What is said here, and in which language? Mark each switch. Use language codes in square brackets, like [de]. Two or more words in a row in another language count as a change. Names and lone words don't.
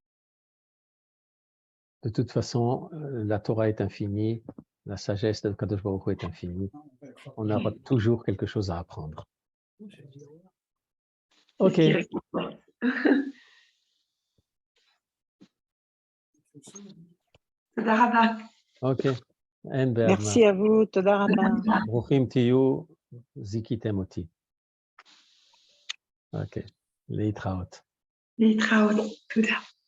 [fr] De toute façon, la Torah est infinie, la sagesse de Kadosh Baruch Hu est infinie. On aura toujours quelque chose à apprendre. Ok. Ok. Merci à vous, [he] תודה רבה. ברוכים תהיו, זיכיתם אותי. Ok. Leitraot. להתראות. תודה.